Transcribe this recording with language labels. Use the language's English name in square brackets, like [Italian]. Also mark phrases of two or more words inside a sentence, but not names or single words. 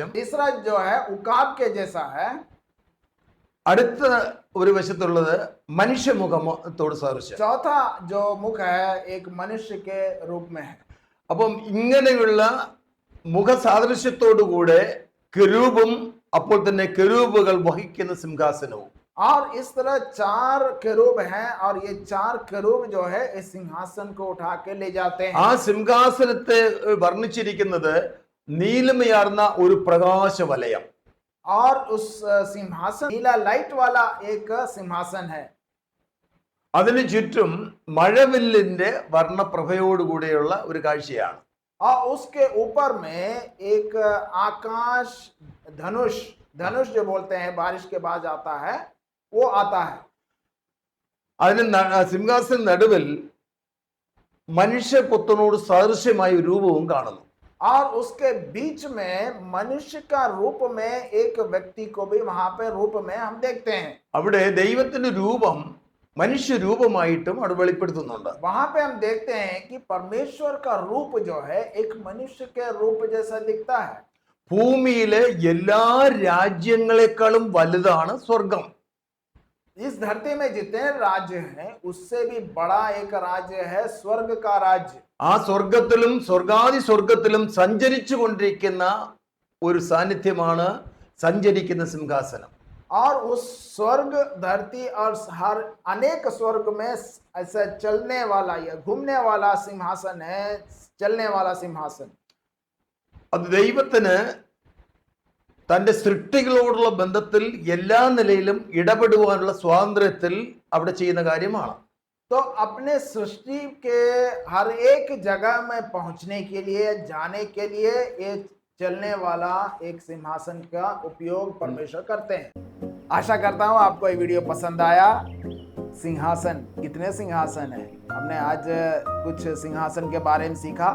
[Hindi] तीसरा जो है उकाब के जैसा है. [Malayalam] അടുത്ത ഒരു വശത്തുള്ളത് മനുഷ്യമുഖത്തോട് സാദൃശ്യം. [Hindi] चौथा जो मुख है एक मनुष्य के रूप में है. [Malayalam] അപ്പം ഇങ്ങനെയുള്ള മുഖസാദൃശ്യത്തോടുകൂടെ കെരൂബും അപ്പോൾ തന്നെ കെരൂബുകൾ വഹിക്കുന്ന സിംഹാസനവും. [Hindi] और इस तरह 4 केरूब हैं और ये 4 केरूब जो है इस सिंहासन को उठा के ले जाते हैं. [Malayalam] ആ സിംഹാസനത്തെ വർണ്ണിച്ചിരിക്കുന്നത് നീലമയാർന്ന ഒരു പ്രകാശവലയം. [Hindi] और उस सिंहासन नीला लाइट वाला एक सिंहासन है. [Malayalam] അതിനു ചുറ്റും മഴവില്ലിന്റെ വർണ്ണപ്രഭയോടുകൂടിയുള്ള ഒരു കാഴ്ചയാണ്. [Hindi] और उसके ऊपर में एक आकाश धनुष जो बोलते हैं बारिश के बाद आता है, वो आता है. [Malayalam] അതിന് സിംഹാസന നടുവിൽ മനുഷ്യപുത്രനോട് സദൃശ്യമായ ഒരു രൂപവും കാണുന്നു. [Hindi] और उसके बीच में मनुष्य का रूप में एक व्यक्ति को भी वहां पे रूप में हम देखते हैं. [Malayalam] അവിടെ ദൈവത്തിന്റെ രൂപം മനുഷ്യരൂപമായിട്ടും അവിടെ വെളിപ്പെടുത്തുന്നുണ്ട്. [Hindi] वहां पे हम देखते हैं कि परमेश्वर का रूप जो है एक मनुष्य के रूप जैसा दिखता है. [Malayalam] ഭൂമിയിലെ എല്ലാ രാജ്യങ്ങളെക്കാളും വലുതാണ് സ്വർഗം. [Hindi] इस धरती में जितने राज्य हैं उससे भी बड़ा एक राज्य है स्वर्ग का राज्य. [Malayalam] ആ സ്വർഗത്തിലും സ്വർഗാദി സ്വർഗത്തിലും സഞ്ചരിച്ചു കൊണ്ടിരിക്കുന്ന ഒരു സാന്നിധ്യമാണ് സഞ്ചരിക്കുന്ന സിംഹാസനം. [Hindi] और उस स्वर्ग धरती और हर अनेक स्वर्ग में ऐसा चलने वाला या घूमने वाला सिंहासन है, चलने वाला सिंहासन. [Malayalam] അത് ദൈവത്തിന് തന്റെ സൃഷ്ടികളോടുള്ള ബന്ധത്തിൽ എല്ലാ നിലയിലും ഇടപെടുവാനുള്ള സ്വാതന്ത്ര്യത്തിൽ അവിടെ ചെയ്യുന്ന കാര്യമാണ്. [Hindi] तो अपने सृष्टि के हर एक जगह में पहुंचने के लिए जाने के लिए ये चलने वाला एक सिंहासन का उपयोग परमेश्वर करते हैं. आशा करता हूं आपको ये वीडियो पसंद आया. सिंहासन, कितने सिंहासन है, हमने आज कुछ सिंहासन के बारे में सीखा.